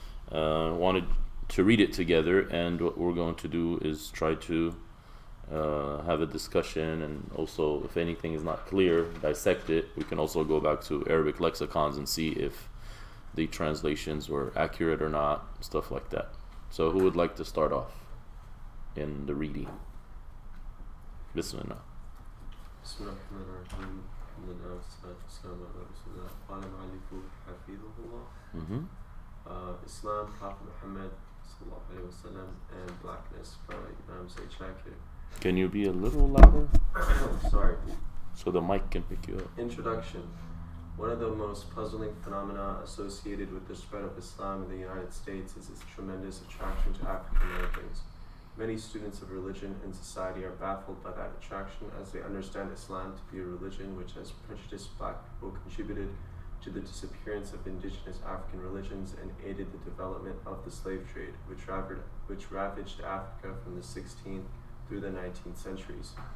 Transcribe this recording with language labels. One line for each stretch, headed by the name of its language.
English: Wanted to read it together, and what we're going to do is try to have a discussion, and also if anything is not clear, dissect it. We can also go back to Arabic lexicons and see if the translations were accurate or not, stuff like that. So who would like to start off in the reading? Bismillah.
Arabic: بسم الله الرحمن الرحيم الحمد لله والصلاة والسلام على رسول الله قال المؤلف حفظه الله
English: Islam, Prophet Muhammad sallallahu alaihi wasallam, and Blackness by Imam Sayyid Shakir. Can you be a little louder? Sorry. So the mic can pick you up. Introduction. One of the most puzzling phenomena associated with the spread of Islam in the United States is its tremendous attraction to African Americans. Many students of religion and society are baffled by that attraction, as they understand Islam to be a religion which has prejudiced black people, contributed to the disappearance of indigenous African religions, and aided the development of the slave trade, which ravaged Africa from the 16th through the 19th centuries.